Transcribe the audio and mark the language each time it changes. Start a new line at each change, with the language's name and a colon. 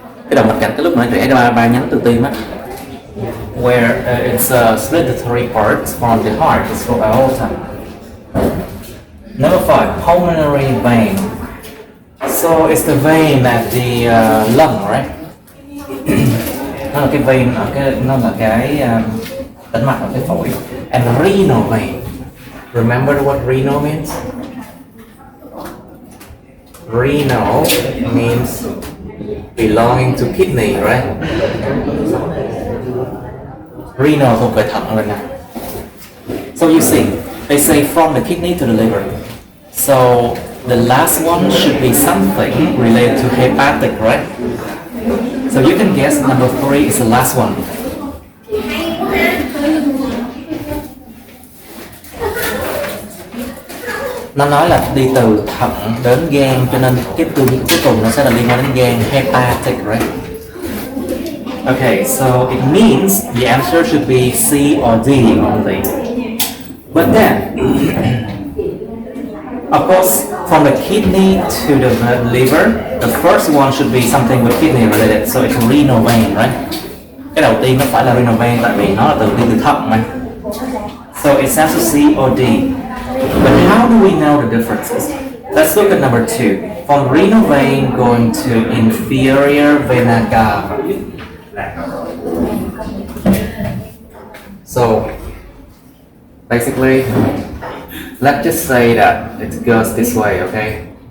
Vietnamese: Cái động mạch cảnh cái lúc nãy rẽ ra ba nhánh từ tim á.
English: Where it's split the 3 parts from the heart. It's called aorta. Number 5, pulmonary vein. So it's the vein at the lung, right?
Vietnamese: Nó là cái vein ở nó là cái tĩnh mạch ở cái phổi.
English: And renal vein. Remember what renal means? Renal means belonging to kidney, right?
Vietnamese: Renal thuộc về thận rồi nè.
English: So you see, they say from the kidney to the liver. So the last one should be something related to hepatic, right? So you can guess number 3 is the last one.
Vietnamese: Nó nói là đi từ thận đến gan, cho nên cái từ cuối cùng nó sẽ là liên quan đến gan, hepatic,
English: right? Okay, so it means the answer should be C or D only. But then, of course, from the kidney to the liver, the first one should be something with kidney related, so it's renal vein, right?
Vietnamese: Cái đầu tiên nó phải là renal vein tại vì nó là đi từ thận mà.
English: So it's answer C or D. But how do we know the differences? Let's look at number 2. From renal vein going to inferior vena cava. So basically, let's just say that it goes this way, okay?